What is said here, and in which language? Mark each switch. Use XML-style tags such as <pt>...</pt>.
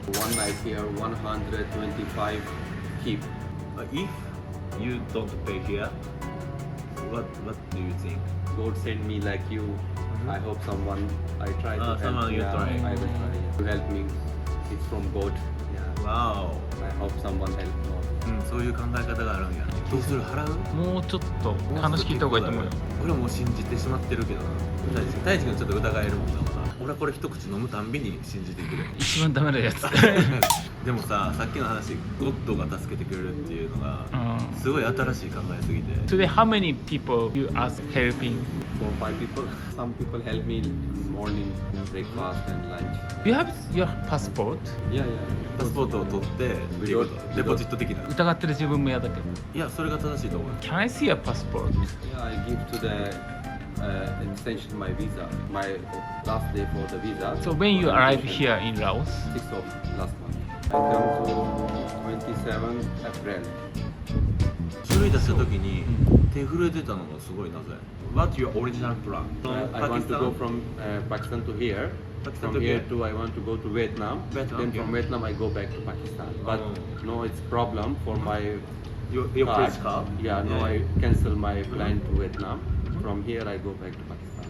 <en>One night here, 125 keep. If you don't pay here, what do you think? God send me like you. I hope someone. I try to help. Someone you try. I will try. To help me. It's from God. Yeah. Wow. I hope someone help more.</en> <ja>そういう考え方があるんや。どうする払う？もうちょっと話聞いた方がいいと思うよ。俺はもう信じてしまってるけどな。大地君ちょっと疑えるもんだもんな。俺はこれ一口飲むたんびに信じてくれ。一番ダメなやつ。でもさっきの話、ゴッドが助けてくれるっていうのがすごい新しい考えすぎて。</ja> <en>Today, how many people you ask helping? 4, 5 people. Some people help me in morning, breakfast and lunch. You have your passport? Yeah.</en> <ja>パスポートを取ってっていうことデポジット的な。疑ってる自分も嫌だけど。いやそれが正しいと思う。</ja> <en>Can I see your passport? Yeah, I give to the extension my visa. My last day for the visa. So when you arrive here in Laos, 6th of last month. I come to 27 April.</en> <ja>書類出した時に手震えてたのがすごいなぜ</ja> <en>What's your original plan? I want to go from Pakistan to here. Pakistan From to here here. to I want to go to Vietnam. Vietnam, Then okay. from Vietnam I go back to Pakistan. But no, it's problem for my Your place car? Yeah, no, I cancel my plan to Vietnam. From here I go back to Pakistan.</en>